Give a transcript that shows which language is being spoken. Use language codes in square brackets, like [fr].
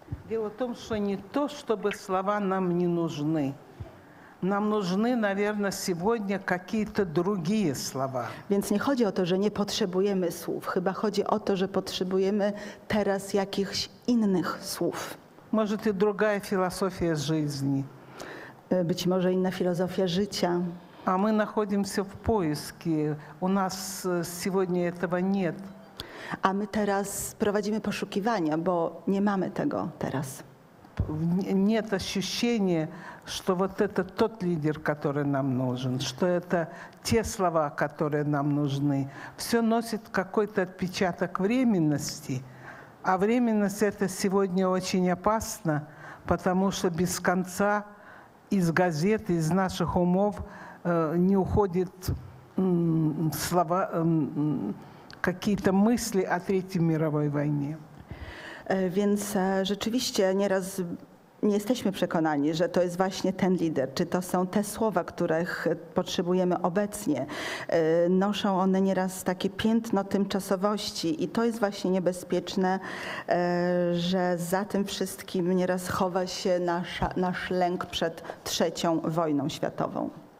[ru] Дело в том, что не то, чтобы слова нам не нужны. Нам нужны, наверное, сегодня какие-то другие слова. [pl] Więc nie chodzi o to, że nie potrzebujemy słów. Chyba chodzi o to, że potrzebujemy teraz jakichś innych słów. [ru] Может, и другая философия жизни. [pl] Być może inna filozofia życia. [ru] А мы находимся в поиске. У нас сегодня этого нет. [pl] A my teraz prowadzimy poszukiwania, bo nie mamy tego teraz. [ru] Нет ощущения, что вот это тот лидер, который нам нужен, что это те слова, которые нам нужны. Все носит какой-то отпечаток временности, а временность это сегодня очень опасно, потому что без конца из газет, из наших умов не уходят слова, какие-то мысли о Третьей мировой войне. [pl] Więc rzeczywiście nieraz nie jesteśmy przekonani, że to jest właśnie ten lider, czy to są te słowa, których potrzebujemy obecnie. Noszą one nieraz takie piętno tymczasowości i to jest właśnie niebezpieczne, że za tym wszystkim nieraz chowa się nasz lęk przed III wojną światową.